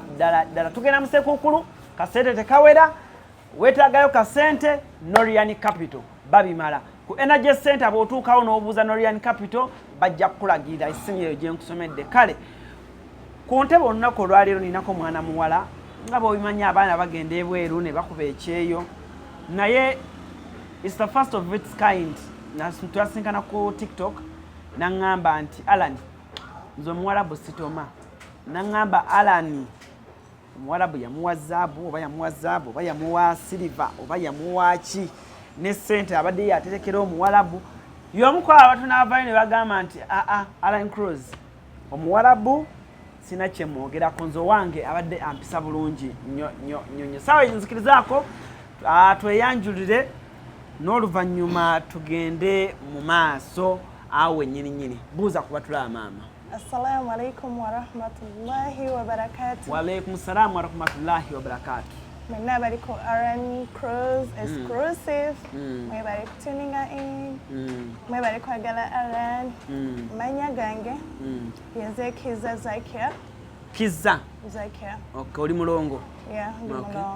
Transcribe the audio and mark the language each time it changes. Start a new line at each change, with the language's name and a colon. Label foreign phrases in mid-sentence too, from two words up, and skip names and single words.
Ganda: Tugenda musekukulu kasente tekawera wetagayo kasente Norian Capital babimala ku Energy Center bw'otuukawo n'obuuza Norian Capital bajja kukulagira essimu eyo gye nkusomedde. Kale ku ntebe olunaku olwaleero ninako mwana muwala nga bw'obimanya abaana bagenda ebweru ne bakuba ekyeyo naye
English: it's the first of its kind.
Ganda: Twasinkana ku TikTok naŋŋamba nti Alan nze Omuwalabu sitoma. Naŋŋamba Alan Omuwalabu yamuwa zaabu oba yamuwa zaabu oba yamuwa silver oba yamuwa ki ne ssente abadde yaterekera Omuwalabu. Y'omu ku abo tunaavayo ne bagamba nti Alan Cruz Omuwalabu sina kye mwogerako nze wange abadde ampisa bulungi nnyo. Saawa nzikirizaako tweyanjulire n'oluvannyuma tugende mu maaso awe nyini buuza kuba tulaba maama.
Arabic: السلام عليكم ورحمة الله وبركاته. وعليكم السلام ورحمة الله وبركاته.
Ganda: Mwenna bali ku Alan Cruz Exclusive. Mwe bali kutuninga in. Mwe bali kwagala Alan. Manya gange. Yenze Kiza Zakia. Kiza Zakia. Okay, oli mulongo. Yeah, ndi mulongo.